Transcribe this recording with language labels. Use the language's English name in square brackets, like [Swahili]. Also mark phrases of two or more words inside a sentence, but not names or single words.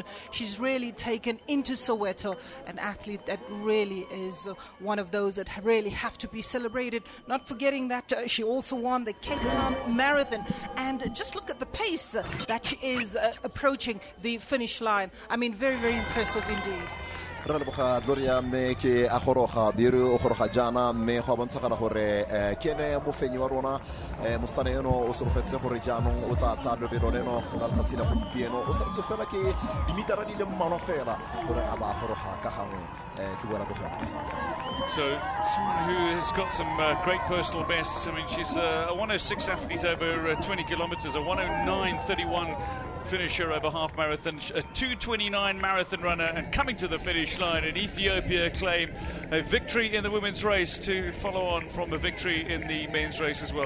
[English] She's really taken into Soweto an athlete that really is one of those that really have to be celebrated. Not forgetting that she also won the Cape Town Marathon. And just look at the pace that she is approaching the finish line. I mean, very, very impressive indeed. [Tswana] Re leboga Gloria mme ke a goroga Biru o goroga jana mme go bontshagala gore ke ene mofenyi wa rona mostane eno o solofetse gore jaanong o tla tsa lebelo leno la letsatsi la gompieno o sa ntse fela ke dimitara di le mmalwa fela gore a ba goroga ka gangwe ke buela bogela. [English] So someone who has got some great personal bests. I mean, she's a 106 athlete over 20 kilometers, a 109.31 finisher over half marathon, a 2:29 marathon runner, and coming to the finish line in Ethiopia claim a victory in the women's race to follow on from a victory in the men's race as well.